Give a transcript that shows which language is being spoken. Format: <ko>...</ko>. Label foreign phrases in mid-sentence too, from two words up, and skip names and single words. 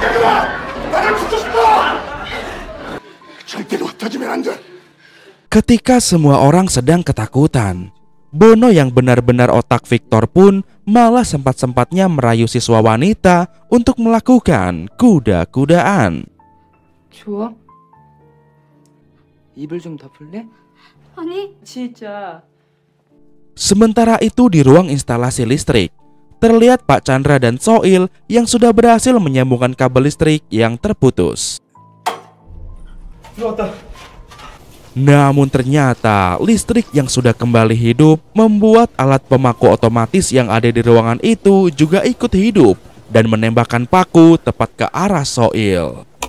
<id>Ketika semua orang sedang ketakutan, Bono yang benar-benar otak Victor pun malah sempat-sempatnya merayu siswa wanita untuk melakukan kuda-kudaan.</id> <ko>좋아? 입을 좀 덮을래? 아니, 진짜.</ko> <id>Sementara itu di ruang instalasi listrik, terlihat Pak Chandra dan Soil yang sudah berhasil menyambungkan kabel listrik yang terputus. Namun ternyata listrik yang sudah kembali hidup membuat alat pemaku otomatis yang ada di ruangan itu juga ikut hidup dan menembakkan paku tepat ke arah Soil.</id>